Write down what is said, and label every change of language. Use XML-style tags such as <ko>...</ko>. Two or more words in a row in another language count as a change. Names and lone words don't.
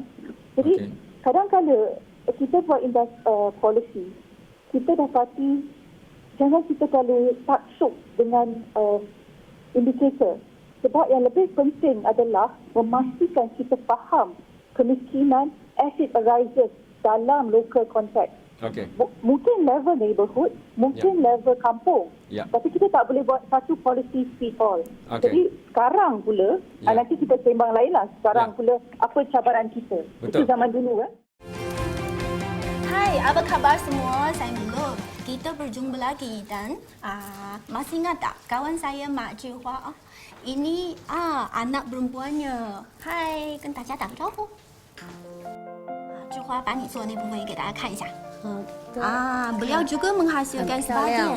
<ms>Jadi kadang-kadang kita buat polisi, kita dapati jangan kita terlalu taksub dengan indikator. Sebab yang lebih penting adalah memastikan kita faham kemiskinan</ms> <en>as it arises</en> <ms>dalam</ms> <en>local context.</en> <ms>Mungkin level neighborhood, mungkin level kampung. Tapi kita tak boleh buat satu</ms> <en>policy fit all.</en> <ms>Jadi sekarang pula, nanti kita sembang lain lah. Sekarang pula, apa cabaran kita. Itu zaman dulu. Hai, apa khabar semua? Saya Milo. Kita berjumpa lagi dan masih ingat tak kawan saya Mak Zhihua? Ini anak perempuannya. Hai,</ms> <zh>跟大家打个招呼。志花把你做的那部分也给大家看一下。</zh> <ms>beliau juga menghasilkan sebahagian.</ms>